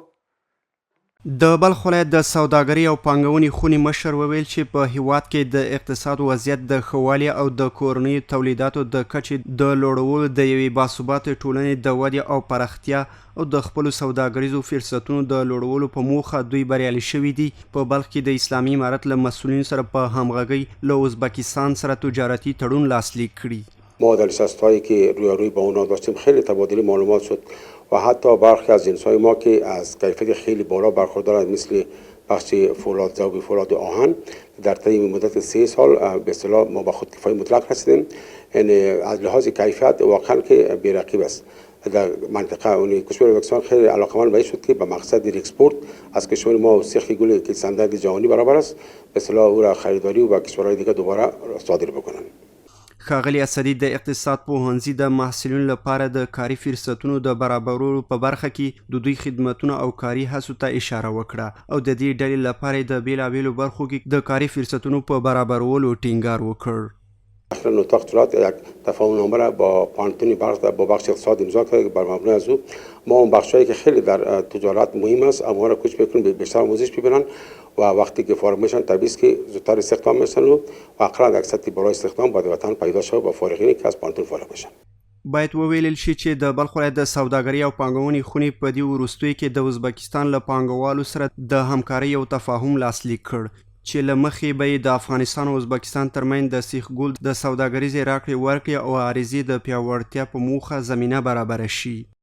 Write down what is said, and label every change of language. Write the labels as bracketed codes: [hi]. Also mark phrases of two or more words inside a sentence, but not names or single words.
[ps] د بلخ ولایت د سوداګرۍ او پانګونې خونې مشر وویل چې په هیواد کې د اقتصاد وضعیت د ښه والي او د کورنیو تولیداتو د کچې د لوړولو د یوې باثباته ټولنې د ودې او پراختیا او د خپلو سوداګریزو فرصتونو د لوړولو په موخه دوی بریالي شوي دي. په بلخ کې د اسلامي امارت له مسؤلینو سره په همغږۍ له ازبکستان سره تجارتي تړون لاسلیک کړي. [fa] ما در نشست‌هایی که روی با اونا داشتیم خیلی تبادل معلومات شد و حتی برخی از جنس‌های ما که از کیفیت خیلی بالا برخوردارند مثل بخش فولاد ذوب فولاد آهن در طی مدت 3 سال به اصطلاح ما به خودکفایی مطلق رسیدیم. یعنی از لحاظ کیفیت واقعا که بی‌رقیب است. در منطقه اون کشور ازبکستان خیلی علاقمند به شد که به مقصد اکسپورت از کشور ما سیخ گل که استاندارد جهانی برابر است به اصطلاح او را خریداری و به کشورهای دیگه دوباره صادر بکنند. [ps] ښاغلي اسدي د اقتصاد پوهنځي د محصلینو لپاره د کاري فرصتونو د برابرولو په برخه کې د دوی خدمتونو او کاري هڅو ته اشاره وکړه او د دې ډلې لپاره د بیلابیلو برخو کې د کاري فرصتونو په برابرولو ټینګار وکړ. [fa] اصلا اتاق تجارت یک تفاهم‌نامه را با پانتونی با بخش اقتصاد امضا کرده که بر مبنای از او ما اون بخشایی که خیلی در تجارت مهم است اما را کوچ بکنیم بیشتر آموزش ببینن و وقتی که فارغ میشن طبیعی است که زودتر استخدام میشن و اقلا یک سطح بالای استخدام باید وطن پیدا شود با فارغینی که از پانتون فارغ بشن. باید [ps] وویل شي چې د بلخ ولایت د سوداګرۍ او پانګونې خونې په دې وروستیو کې د ازبکستان له پانګوالو سره د همکارۍ او تفاهم لاسلیک کړ چې له مخې به یې د افغانستان او ازبکستان ترمنځ د سیخ ګل د سوداګریزې راکړې ورکړې او عریضې د پیاوړتیا په موخه زمینه برابره شي.